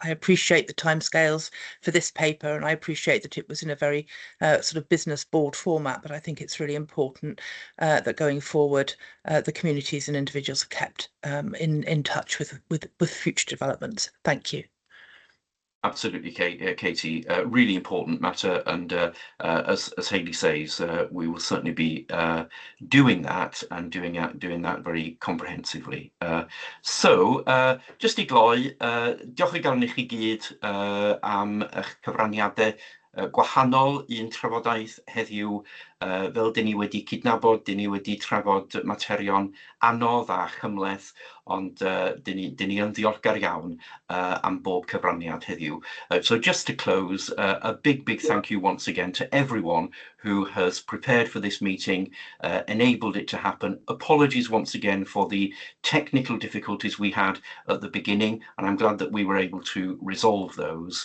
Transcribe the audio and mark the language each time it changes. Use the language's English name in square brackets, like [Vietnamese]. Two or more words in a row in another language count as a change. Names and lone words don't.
[English] I appreciate the timescales for this paper, and I appreciate that it was in a very sort of business board format, but I think it's really important that going forward, the communities and individuals are kept in touch with future developments. Thank you. Absolutely, Katie. Really important matter, and as Hayley says, we will certainly be doing that and doing that very comprehensively. So, just [Welsh] i gloi, diolch i galon i chi gyd am eich cyfraniadau gwahanol, un trafodaeth heddiw, fel dyn ni wedi cydnabod, dyn ni wedi trafod materion anodd a chymleth, ond dyn ni yn ddiolchgar iawn am bob cyfraniad heddiw. [English] So just to close, a big thank you once again to everyone who has prepared for this meeting, enabled it to happen. Apologies once again for the technical difficulties we had at the beginning, and I'm glad that we were able to resolve those.